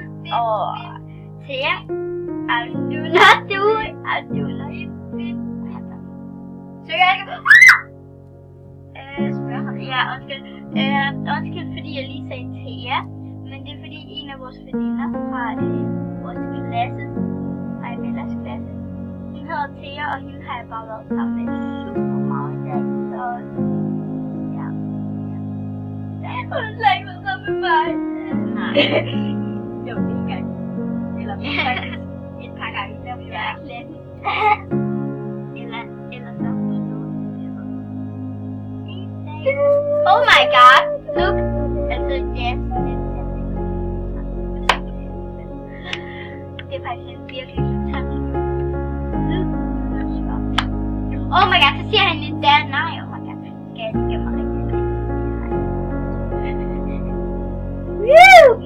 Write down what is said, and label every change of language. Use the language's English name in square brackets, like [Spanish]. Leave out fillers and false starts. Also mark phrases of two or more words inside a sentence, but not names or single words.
[Danish] Og Thea, [English] I'll do not do it. I'll do not do it. [Danish] Så jeg ikke... Ja, undskyld. Undskyld, fordi jeg lige sagde Thea. Men det er fordi en af vores veninder fra vores klasse, fra Bellas klasse, hun hedder Thea, og hende har jeg bare været sammen med super meget i dag. Så ja. Hun har slet ikke været sammen med mig. Nej. Jo, det er en gang. Eller faktisk et par gange, der vi var i klassen. Eller så. [English] Oh my god, look! [Danish] Altså, ja, det er faktisk en virkelig irritant. [English] Oh my god, [Danish] så siger han lidt der. Nej, [English] oh my god. [Danish] Skal jeg lige gøre mig rigtig skidt? Woo!